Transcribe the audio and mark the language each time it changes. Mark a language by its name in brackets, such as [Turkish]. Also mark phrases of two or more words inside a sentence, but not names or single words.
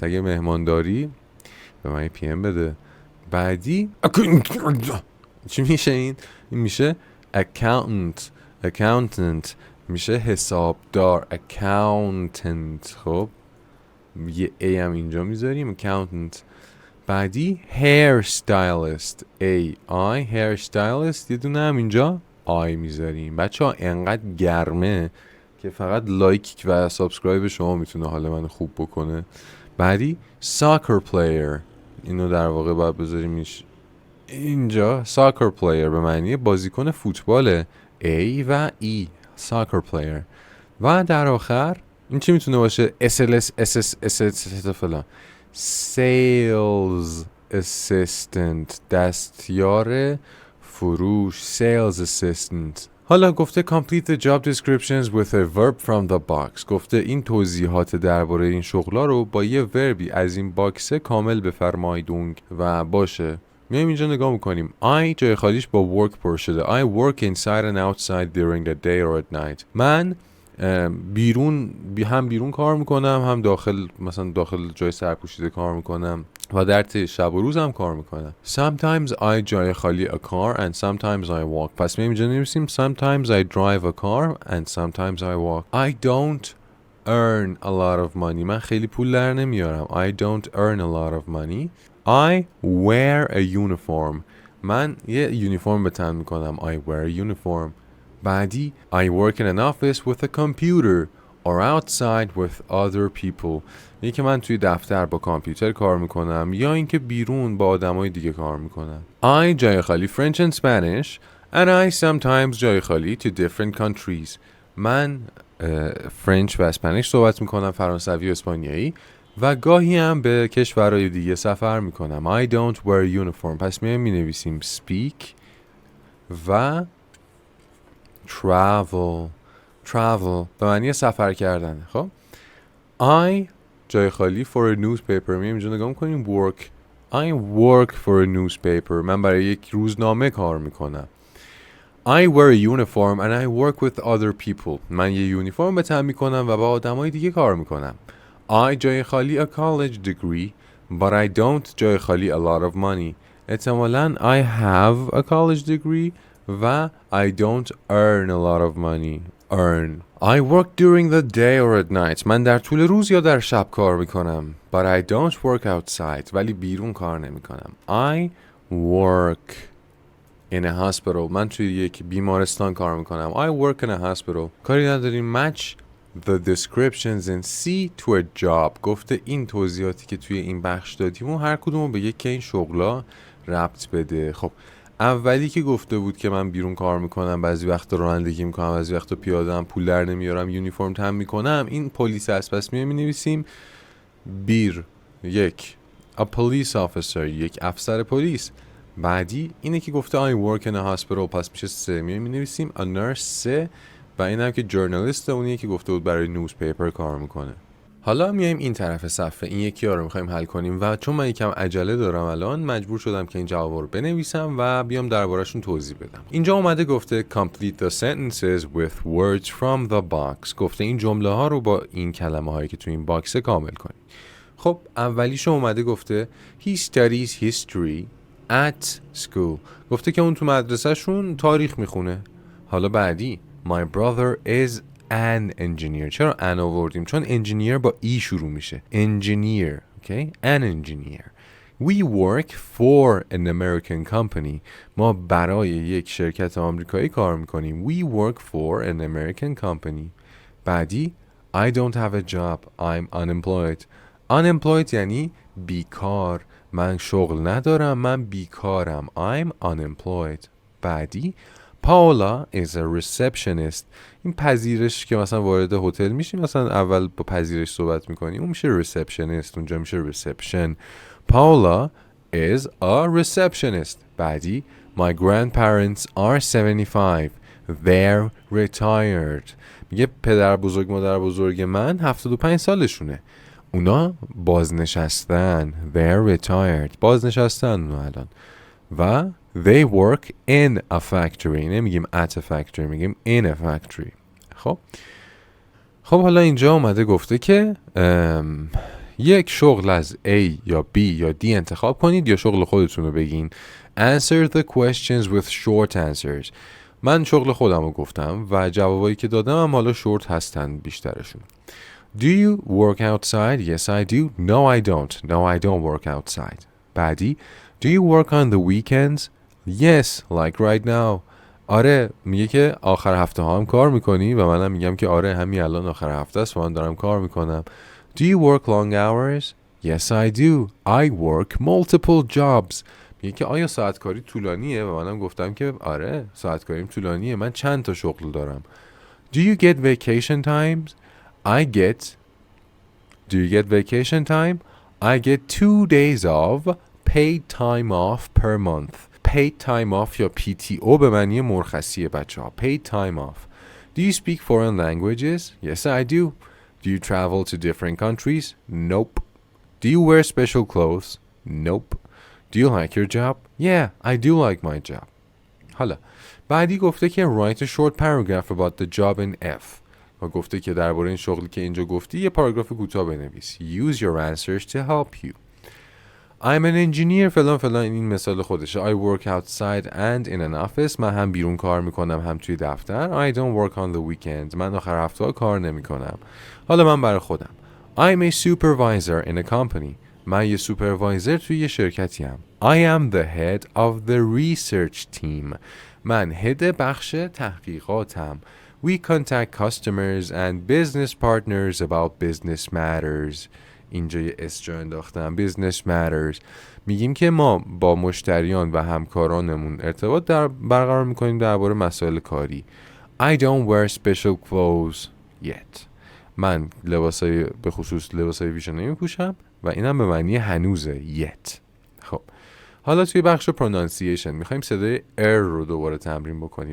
[Persian] اگه مهمانداری به من پی ام بده. بعدی چی میشه؟ این میشه accountant میشه حسابدار، accountant. خب یه ای هم اینجا میذاریم، accountant. [English] بعدی hair stylist، AI hair stylist، [Persian] یه دونه هم اینجا آی میذاریم. بچه ها انقدر گرمه که فقط لایک و سابسکرایب شما میتونه حال من خوب بکنه. بعدی [English] soccer player، [Persian] اینو در واقع باید بذاریم اینجا. [English] soccer player [Persian] به معنی بازیکن فوتباله، A و E، [English] soccer player. [Persian] و در آخر این چی میتونه باشه؟ [English] SLS SS فلان، sales assistant، [Persian] دستیار فروش، [English] sales assistant. [Persian] حالا گفته [English] complete the job descriptions with a verb from the box. [Persian] گفته این توضیحات درباره این شغلا رو با یه وربی از این باکسه کامل بفرمایید و باشه. میایم اینجا نگاه میکنیم. I جای خالیش با work پر شده. [English] I work inside and outside during the day or at night. [Persian] من بیرون کار میکنم، هم داخل جای سرپوشیده کار میکنم و در طی شب و روز هم کار میکنم. [English] Sometimes I [Persian] جای خالی [English] a car and sometimes I walk. [Persian] پس میایم اینجا نمی‌نویسیم [English] sometimes I drive a car and sometimes I walk. I don't earn a lot of money. [Persian] من خیلی پول در نمیارم. [English] I don't earn a lot of money. I wear a uniform. [Persian] من یه یونیفرم به تن میکنم. [English] I wear a uniform. بعدی I work in an office with a computer or outside with other people. [Persian] یعنی که من توی دفتر با کامپیوتر کار میکنم یا اینکه بیرون با آدمای دیگه کار میکنم. [English] I [Persian] جای خالی [English] French and Spanish and I sometimes [Persian] جای خالی [English] to different countries. [Persian] من فرنچ و اسپانیش صحبت میکنم، فرانسوی و اسپانیایی و گاهی هم به کشورهای دیگه سفر میکنم. [English] I don't wear uniform. [Persian] پس می نویسیم speak و travel به معنی سفر کردن. [English] خب I [Persian] جای خالی [English] for a newspaper. [Persian] میایم اینجا نگاه میکنیم [English] work. I work for a newspaper. [Persian] من برای یک روزنامه کار میکنم. [English] I wear a uniform and I work with other people. [Persian] من یه یونیفرم به تن میکنم و با آدمای دیگه کار میکنم. [English] I [Persian] جای خالی [English] a college degree but I don't [Persian] جای خالی [English] a lot of money. احتمالاً I have a college degree و I don't earn a lot of money. I work during the day or at night. [Persian] من در طول روز یا در شب کار میکنم. [English] But I don't work outside. [Persian] ولی بیرون کار نمیکنم. [English] I work in a hospital. [Persian] من توی یک بیمارستان کار میکنم. [English] I work in a hospital. [Persian] کاری نداریم. [English] Match the descriptions and see to a job. [Persian] گفته این توضیحاتی که توی این بخش دادیم و هر کدومو به یک این شغلا ربط بده. خب اولی که گفته بود که من بیرون کار میکنم، بعضی وقتا رانندگی میکنم، بعضی وقتا پیاده‌ام، پول در نمیارم، یونیفرم تن میکنم، این پلیس است. پس می نویسیم بیر یک [English] a police officer، [Persian] یک افسر پلیس. بعدی اینه که گفته [English] I work in a hospital، [Persian] پس میشه سه. می نویسیم [English] a nurse [Persian] سه و این هم که جورنالیست، اونیه که گفته بود برای نیوزپیپر کار میکنه. حالا میایم این طرف صفحه، این یکی ها رو میخوایم حل کنیم و چون من یکم عجله دارم الان مجبور شدم که این جواب رو بنویسم و بیام درباره‌شون توضیح بدم. اینجا اومده گفته [English] complete the sentences with words from the box. [Persian] گفته این جمله ها رو با این کلمه هایی که تو این باکس کامل کنید. خب اولیش اومده گفته [English] he studies history at school. [Persian] گفته که اون تو مدرسه شون تاریخ میخونه. حالا بعدی [English] my brother is an engineer. [Persian] چرا an آوردیم؟ چون engineer با ای شروع میشه. [English] engineer. Okay? An engineer. We work for an American company. [Persian] ما برای یک شرکت آمریکایی کار میکنیم. [English] We work for an American company. بعدی I don't have a job. I'm unemployed. [Persian] Unemployed یعنی بیکار. من شغل ندارم. من بیکارم. [English] I'm unemployed. بعدی Paula is a receptionist. [Persian] این پذیرش که مثلا وارد هتل میشیم، مثلا اول با پذیرش صحبت میکنیم، اون میشه receptionist، اونجا میشه reception. [English] Paula is a receptionist. بعدی my grandparents are 75. They're retired. [Persian] میگه پدر بزرگ مادر بزرگ من 75 سالشونه. اونا بازنشستن. [English] They're retired. [Persian] بازنشستن اونا الان. [English] و they work in a factory. نمیگیم at a factory، میگیم in a factory. [Persian] خب حالا اینجا اومده گفته که یک شغل از A یا B یا D انتخاب کنید یا شغل خودتون رو بگین. [English] Answer the questions with short answers. [Persian] من شغل خودم رو گفتم و جوابایی که دادم هم حالا شورت هستن بیشترشون. [English] Do you work outside? Yes I do. No I don't. No I don't work outside. بعدی Do you work on the weekends? Yes, like right now. [Persian] آره، میگه که آخر هفته ها هم کار میکنی و منم میگم که آره همین الان آخر هفته است و من دارم کار میکنم. [English] Do you work long hours? Yes I do. I work multiple jobs. [Persian] میگه که آیا ساعت کاری طولانیه و منم گفتم که آره ساعت کاریم طولانیه، من چند تا شغل دارم. [English] Do you get vacation times? Do you get vacation time? I get 2 days of paid time off per month. paid time off [Persian] یا PTO به معنی مرخصیه بچه ها. [English] paid time off. Do you speak foreign languages? Yes, I do. Do you travel to different countries? Nope. Do you wear special clothes? Nope. Do you like your job? Yeah, I do like my job. [Persian] حالا بعدی گفته که [English] write a short paragraph about the job in F [Persian] و گفته که درباره این شغلی که اینجا گفتی یه پاراگراف کوتاه بنویس. [English] Use your answers to help you. I'm an engineer [Persian] فلان فلان. این مثال خودشه. [English] I work outside and in an office. [Persian] من هم بیرون کار میکنم هم توی دفتر. [English] I don't work on the weekend. [Persian] من آخر هفته ها کار نمیکنم. حالا من برای خودم. [English] I'm a supervisor in a company. [Persian] من یه سوپروایزر توی یه شرکتی هم. [English] I am the head of the research team. [Persian] من هد بخش تحقیقاتم. [English] We contact customers and business partners about business matters. [Persian] اینجا یه اس جا انداختم. [English] business matters. [Persian] میگیم که ما با مشتریان و همکارانمون ارتباط برقرار میکنیم درباره مسائل کاری. [English] I don't wear special clothes yet. [Persian] من لباسای به خصوص لباسای ویژه نمیپوشم و اینم به معنی هنوزه. yet. خب حالا توی بخش pronunciation میخوایم صدای رو دوباره تمرین بکنیم.